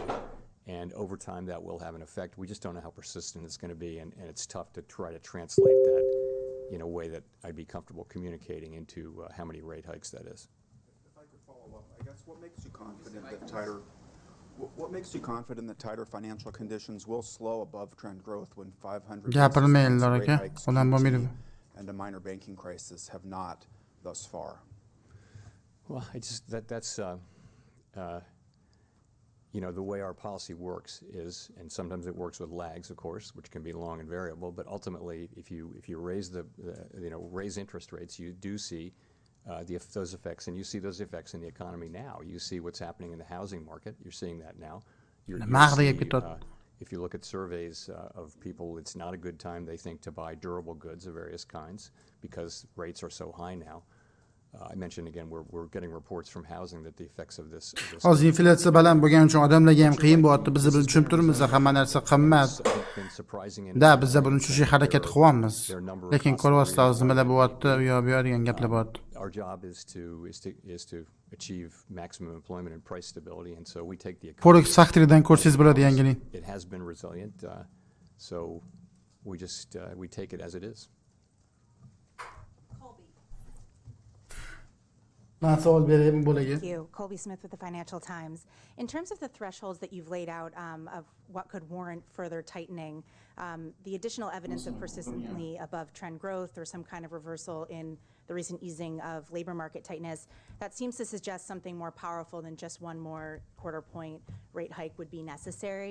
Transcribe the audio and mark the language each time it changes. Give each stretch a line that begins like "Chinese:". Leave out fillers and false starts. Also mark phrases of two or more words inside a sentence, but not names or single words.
English: And over time, that will have an effect. We just don't know how persistent it's going to be, and it's tough to try to translate that in a way that I'd be comfortable communicating into how many rate hikes that is. If I could follow up, I guess what makes you confident that tighter financial conditions will slow above trend growth when 500
Uzbek: Gapirmaylar
English: rate
Uzbek: aka.
English: hikes
Uzbek: Odam bo'lmaydi.
English: and a minor banking crisis have not thus far? Well, that's the way our policy works is, and sometimes it works with lags, of course, which can be long and variable. But ultimately, if you raise interest rates, you do see those effects, and you see those effects in the economy now. You see what's happening in the housing market. You're seeing that now. If you look at surveys of people, it's not a good time, they think, to buy durable goods of various kinds because rates are so high now. I mentioned again, we're getting reports from housing that the effects of this.
Uzbek: Hozir inflyatsiya baland bo'lgani uchun odamlarga ham qiyin bo'lyapti. Biz buni tushunib turibmiz, hamma narsa qimmat. Da, biz buni tushunishga harakat qilyapmiz. Lekin ko'ryapsizlar, nimalar bo'lyapti, u yoq bu yoq degan gaplar bo'lyapti.
English: Our job is to achieve maximum employment and price stability, and so we take the
Uzbek: Forex factorydan ko'rsangiz bo'ladi yangilik.
English: It has been resilient, so we take it as it is. Thank you. Colby Smith with the Financial Times. In terms of the thresholds that you've laid out of what could warrant further tightening, the additional evidence of persistently above trend growth or some kind of reversal in the recent easing of labor market tightness, that seems to suggest something more powerful than just one more quarter point rate hike would be necessary.